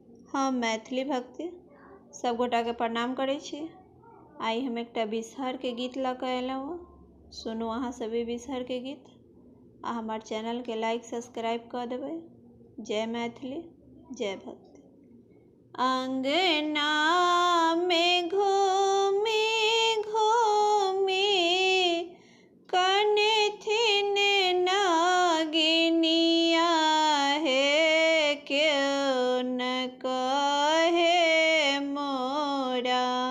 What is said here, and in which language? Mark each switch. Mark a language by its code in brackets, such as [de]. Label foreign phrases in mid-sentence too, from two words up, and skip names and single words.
[mai] हम मैथिली भक्ति सब गोटा के प्रणाम करै छी। आई हम एकटा बिसहर के गीत लऽ कऽ एलहुँ। सुनू अहाँ सभी बिसहर के गीत आ हमार चैनल के [en] like subscribe [mai] कर देबै। जय मैथिली, जय भक्ति। अंगना में घूमी घूमी कनथिन नागिनिया हे, क्यों न कहे मोरा